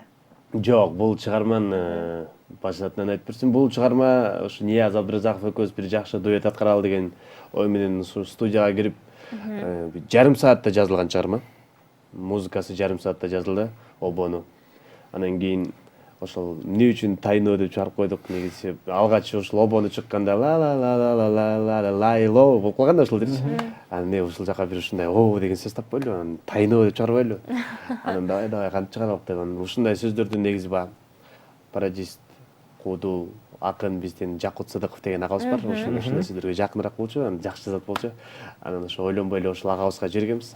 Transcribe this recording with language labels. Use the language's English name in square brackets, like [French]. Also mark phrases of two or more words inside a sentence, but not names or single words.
[Kyrgyz] Жок, бул чыгарманы башатынан айтып берсем, бул чыгарма ушу Нияз Абдыразаков экөөбүз бир жакшы дуэт аткаралы деген ой менен студияга кирип, жарым саатта жазылган чыгарма. Музыкасы жарым саатта жазылды, обону. Анан кийин ошол эмне үчүн тайно деп чыгарып койдук, негизи алгач ушул обону чыкканда ла ла ла ла ла ла ла лайло болуп калганда ушул дечи. Анан мен ушул жака бир ушундай о деген сөз таппайлы, анан тайно деп чыгарбайлы. Анан давай кантип чыгаралык деп, анан ушундай сөздөрдү негизи баягы пародист, кууду, акын бизден Жакут Сыдыков деген агабыз бар. Ушундай сөздөргө жакыныраак болчу, анан жакшы жазат болчу. Анан ошо ойлонбой эле ошол агабызга жибергенбиз.